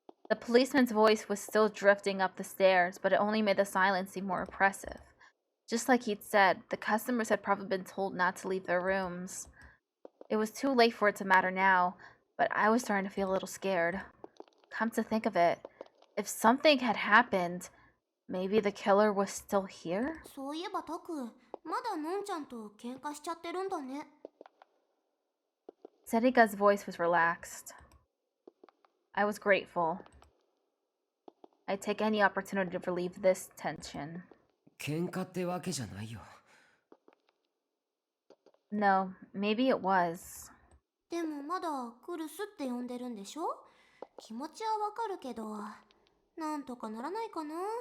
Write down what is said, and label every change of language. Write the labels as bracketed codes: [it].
[en] The policeman's voice was still drifting up the stairs, but it only made the silence seem more oppressive. Just like he'd said, the customers had probably been told not to leave their rooms. It was too late for it to matter now, but I was starting to feel a little scared. Come to think of it, if something had happened, maybe the killer was still here? [ja] そういえばタク、まだのんちゃんと喧嘩しちゃってるんだね。 [en] Serika's voice was relaxed. I was grateful. I'd take any opportunity to relieve this tension. [ja] 喧嘩ってわけじゃないよ。 [en] No, maybe it was. [ja] でもまだクルスって呼んでるんでしょ？気持ちはわかるけど、なんとかならないかな。